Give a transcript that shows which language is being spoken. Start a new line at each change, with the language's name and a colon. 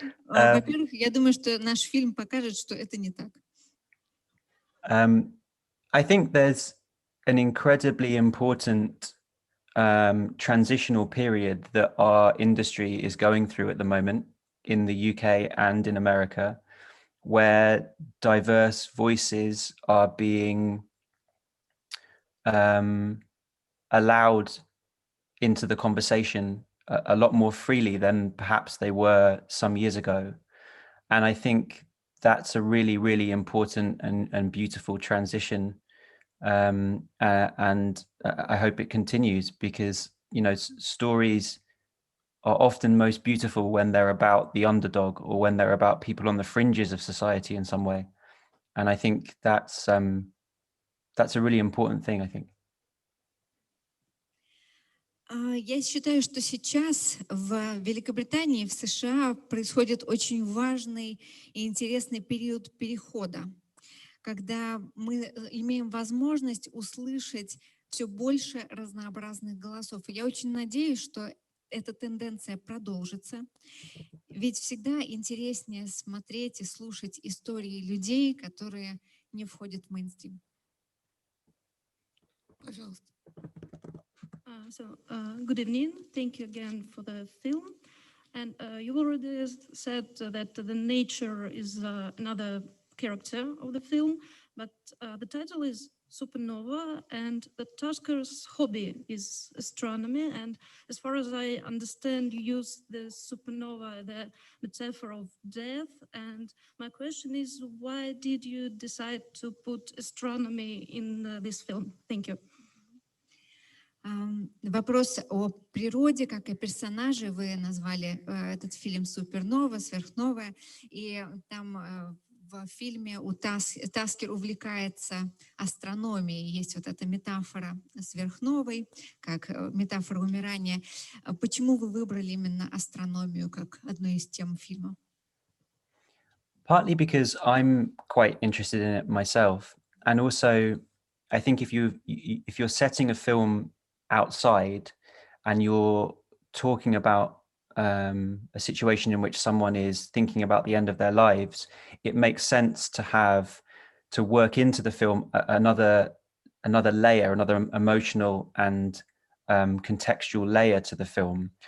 Russian: Во-первых, я думаю, что наш фильм покажет, что это не так.
English: I think there's an incredibly important transitional period that our industry is going through at the moment in the UK and in America, where diverse voices are being allowed into the conversation a lot more freely than perhaps they were some years ago. And I think that's a really, really important and beautiful transition. And I hope it continues because, stories are often most beautiful when they're about the underdog or when they're about people on the fringes of society in some way. And I think that's a really important thing, I think.
Russian: Я считаю, что сейчас в Великобритании, в США происходит очень важный и интересный период перехода, когда мы имеем возможность услышать все больше разнообразных голосов. И я очень надеюсь, что эта тенденция продолжится, ведь всегда интереснее смотреть и слушать истории людей, которые не входят в мейнстрим. Пожалуйста.
English: Good evening. Thank you again for the film. And you already said that the nature is another character of the film, but the title is Supernova, and the tasker's hobby is astronomy. And as far as I understand, you use the supernova, the metaphor of death. And my question is, why did you decide to put astronomy in this film? Thank you.
Russian: Вопрос о природе, как и персонаже. Вы назвали этот фильм «Супернова», «Сверхновая». И там в фильме Таскер увлекается астрономией. Есть вот эта метафора сверхновой, как метафора умирания. Почему вы выбрали именно астрономию как одну из тем фильма?
English: Partly because I'm quite interested in it myself. And also, I think if you're setting a film outside and you're talking about a situation in which someone is thinking about the end of their lives, it makes sense to work into the film another layer, another emotional and contextual layer to the film.